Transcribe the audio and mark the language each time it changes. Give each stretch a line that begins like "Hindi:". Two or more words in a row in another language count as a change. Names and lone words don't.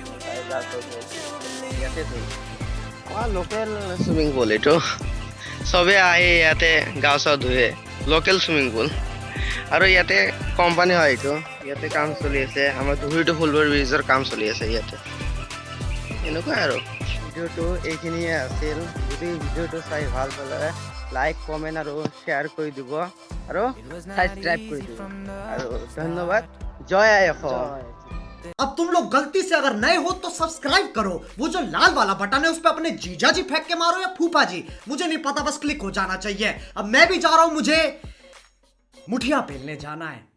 Assamese: ইয়াতে ধুই আমাৰ
English: local swimming pool
Assamese: এইটো চবে আহি ইয়াতে গা চা ধুৱে
English: local swimming pool
Assamese: আৰু ইয়াতে কোম্পানী হয় এইটো ইয়াতে কাম চলি আছে আমাৰ ধুবুৰীটো ফুলবাৰী ব্ৰিজৰ কাম চলি আছে ইয়াতে এনেকুৱাই আৰু ভিডিঅ'টো এইখিনিয়ে আছিল যদি ভিডিঅ'টো চাই ভাল পালে
English: like comment
Assamese: আৰু শ্বেয়াৰ কৰি দিব আৰু সাবস্ক্ৰাইব কৰি দিব আৰু ধন্যবাদ জয় আই অসম
Hindi: अब तुम लोग गलती से अगर नए हो तो सब्सक्राइब करो वो जो लाल वाला बटन है उस पे अपने जीजा जी फेंक के मारो या फूफा जी मुझे नहीं पता बस क्लिक हो जाना चाहिए अब मैं भी जा रहा हूं मुझे मुठिया पेलने जाना है